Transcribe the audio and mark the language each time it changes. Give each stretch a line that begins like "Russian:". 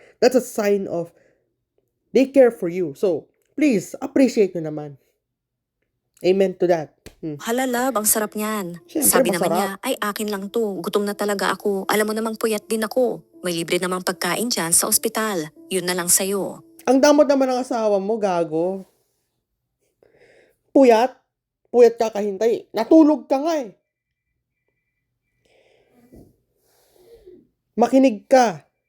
English: That's a sign of they care for you. So, please, appreciate
Filipino: nyo naman.
English: Amen to that.
Filipino: halalab, ang sarap niyan. Siyempre, Sabi naman masarap. niya, ay akin lang to. Gutom na talaga ako. Alam mo namang puyat din ako. May libre namang pagkain dyan sa ospital. Yun na lang sa'yo. Ang damot naman ng asawa mo, gago. Puyat ka kahintay. Natulog ka nga Makinig ka.